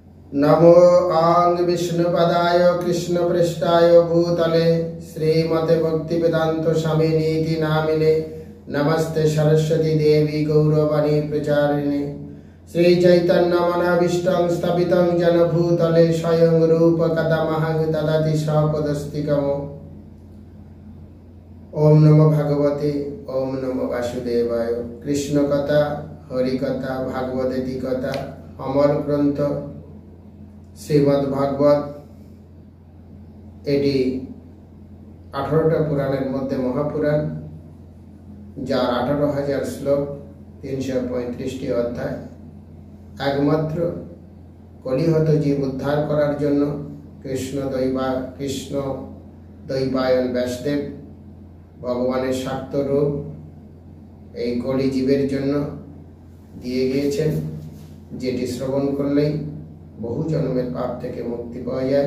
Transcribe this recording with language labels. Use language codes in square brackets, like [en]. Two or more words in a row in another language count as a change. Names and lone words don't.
[sa] नमो आंग विष्णुपदाय कृष्णपृष्ठाय भूतले श्रीमते भक्तिवेदांत स्वामिनीति नामिने नमस्ते सरस्वती देवी गौरवाणी प्रचारिणे श्री चैतन्य मनभीष्टं स्थापितं जन भूतले स्वयं रूप कथमहं ददाति स्वपदस्तिकम्। ओम नमो भगवते ओम नमो वासुदेवाय। [bn] কৃষ্ণ কথা হরি কথা ভাগবতী কথা অমর গ্রন্থ শ্রীমদ ভাগবত। এটি 18টা পুরাণের মধ্যে মহাপুরাণ, যার 18,000 শ্লোক, 335টি অধ্যায়। একমাত্র কলিহত জীব উদ্ধার করার জন্য কৃষ্ণ দৈপায়ন ব্যাসদেব ভগবানের শাক্ত রূপ এই কলি জীবের জন্য দিয়ে গিয়েছেন, যেটি শ্রবণ করলেই বহু জন্মের পাপ থেকে মুক্তি পাওয়া যায়।